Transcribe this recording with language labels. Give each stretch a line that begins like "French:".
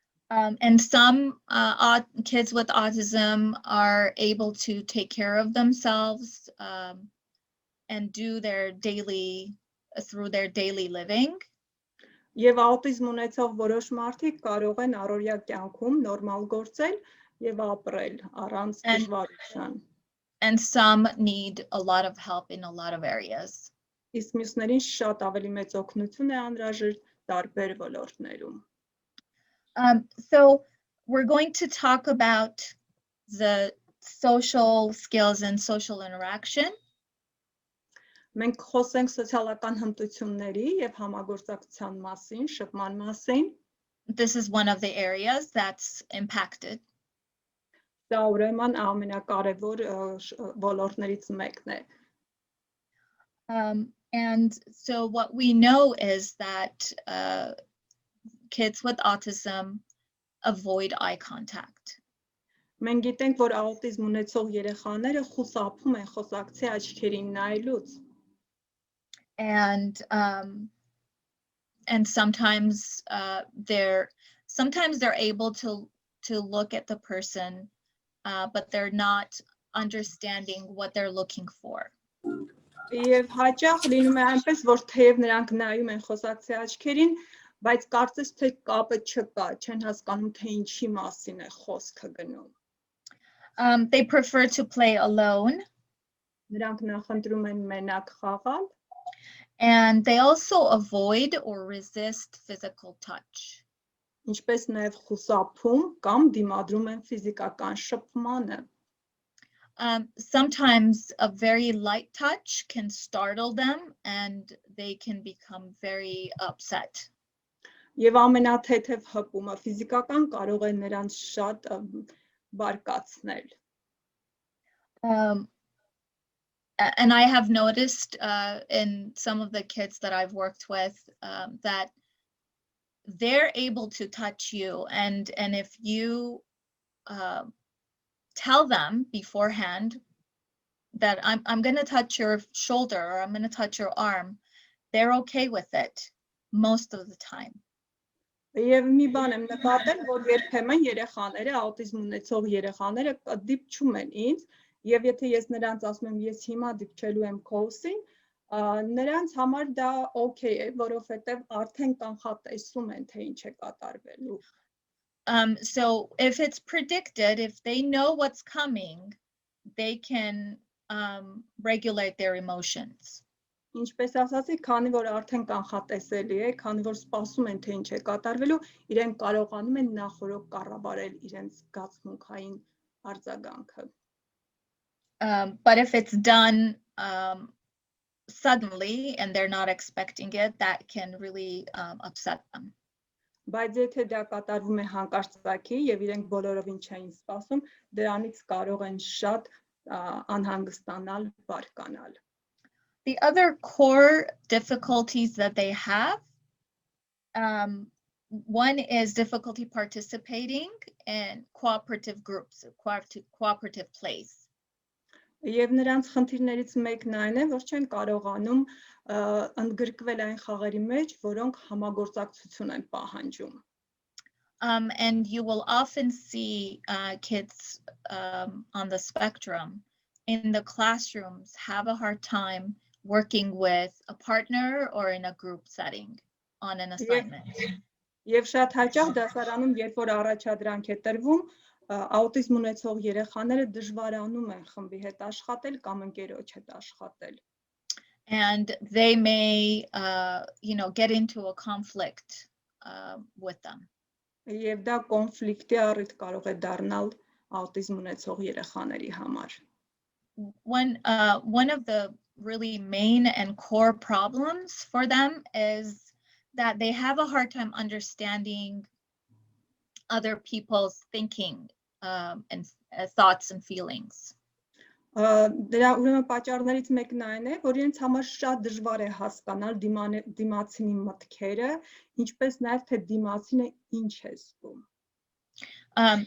English: And some kids with autism are able to take care of themselves and do through their daily living.
Armenian: Եվ աուտիզմ ունեցող որոշ մարդիկ կարող են առօրյա կյանքում նորմալ գործել եւ ապրել առանց դժվարության.
English: And some need a lot of help in a lot of areas.
Armenian: Իսկ մյուսներին շատ ավելի մեծ օգնություն է անհրաժեշտ տարբեր ոլորտներում.
English: So we're going to talk about the social skills and social interaction.
Armenian: Մենք խոսենք սոցիալական հմտությունների եւ համագործակցության մասին, շփման մասին.
English: This is one of the areas that's impacted.
Armenian: Դա ուրեմն ամենակարևոր ոլորտներից մեկն է.
English: And so what we know is that kids with autism avoid eye contact.
Armenian: Մենք գիտենք, որ աուտիզմ ունեցող երեխաները խուսափում են խոսակցի աչքերին նայելուց.
English: And sometimes they're able to look at the person, but they're not understanding what they're looking for.
Armenian: Եվ հաճախ լինում է այնպես, որ թեև նրանք նայում են խոսակցի աչքերին, բայց կարծես թե կապը չկա, չեն հասկանում թե ինչի մասին է խոսքը գնում.
English: They prefer to play alone.
Armenian: Նրանք նախընտրում են մենակ խաղալ.
English: And they also avoid or resist physical touch.
Armenian: Ինչպես նաև խուսափում կամ դիմադրում են ֆիզիկական շփմանը.
English: Sometimes a very light touch can startle them and they can become very upset.
Armenian: Եվ ամենաթեթև հպումը ֆիզիկական կարող է նրանց շատ բարկացնել.
English: And I have noticed in some of the kids that I've worked with that they're able to touch you, and if you tell them beforehand that I'm going to touch your shoulder or I'm going to touch your arm, they're okay with it most of the time.
Armenian: Եվ մի բան եմ նկատել, որ երբեմն երեխաները, աուտիզմ ունեցող երեխաները դիպչում են ինձ, եւ եթե ես նրանց ասում եմ ես հիմա դիպչելու եմ քոսին, նրանց համար դա օքեյ է, որովհետեւ արդեն կանխատեսում են թե ինչ է կատարվելու.
English: So if it's predicted, if they know what's coming, they can regulate their emotions.
Armenian: Ինչպես ասացի, քանի որ արդեն կանխատեսելի է, քանի որ սպասում են թե ինչ է կատարվելու, իրենք կարողանում են նախորդ կառավարել իրենց զգացմունքային արձագանքը։
English: But if it's done suddenly and they're not expecting it, that can really upset them.
Armenian: Բայց եթե դա կատարվում է հանկարծակի եւ իրենք բոլորովին չէին սպասում, դրանից կարող են շատ անհանգստանալ, բարկանալ։
English: The other core difficulties that they have, one is difficulty participating in cooperative groups, cooperative plays.
Armenian: Եվ նրանց խնդիրներից մեկն այն է, որ չեն կարողանում ընդգրկվել այն խաղերի մեջ, որոնք համագործակցություն են պահանջում։
English: And you will often see kids on the spectrum in the classrooms have a hard time working with a partner or in a group setting on an assignment.
Armenian: Եվ շատ հաճախ դասարանում, երբ որ առաջադրանք է տրվում, աուտիզմ ունեցող երեխաները դժվարանում են խմբի հետ աշխատել կամ ընկերոջ հետ աշխատել։
English: And they may get into a conflict with them.
Armenian: Եվ դա կոնֆլիկտի առիթ կարող է դառնալ աուտիզմ ունեցող երեխաների համար։
English: One of the really main and core problems for them is that they have a hard time understanding other people's thinking and thoughts and feelings.
Armenian: Դրա ուրեմն պատճառներից մեկն այն է, որ իրենց համար շատ դժվար է հասկանալ դիմացինի մտքերը, ինչպես նաև թե դիմացինը ինչ է զգում։